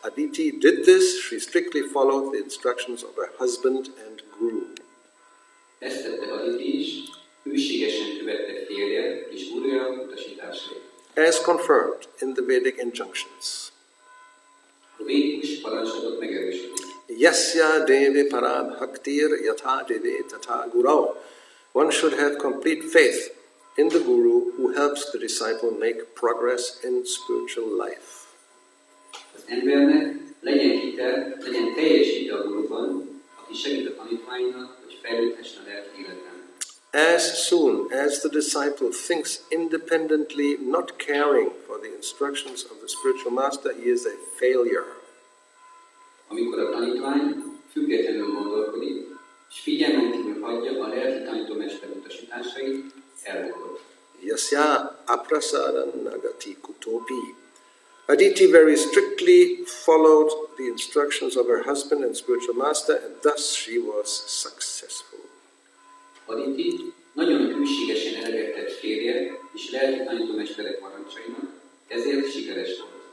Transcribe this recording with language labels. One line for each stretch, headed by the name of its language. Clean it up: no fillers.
English: Aditi did this. She strictly followed the instructions of her husband and guru.
Hungarian: Ezt tette Aditi is, hűségesen követte férje és gurúja utasításait.
English: As confirmed in the Vedic injunctions.
Hungarian: A védikus parancsolatok megerősítik.
Sanskrit: Yasya devi para bhaktir yatha deve tatha gurau.
English: One should have complete faith in the guru who helps the disciple make progress in spiritual life.
Hungarian: Az embernek legyen hitel, legyen teljes hite a guruban, aki segít a tanítványnak, hogy fejlődhessen a lelki életben.
English: As soon as the disciple thinks independently, not caring for the instructions of the spiritual master, he is a failure.
Hungarian: Amikor a tanítvány függetlenül gondolkodik, és figyelmen kívül hagyja a lelki tanítómester utasításait, elbukott.
Sanskrit: Yasya aprasadan nagati kutopi.
English: Aditi very strictly followed the instructions of her husband and spiritual master, and thus she was successful.
Hungarian: Aditi nagyon hűségesen eleget férje és lelki tanítómesterek parancsainak, ezért sikeres volt.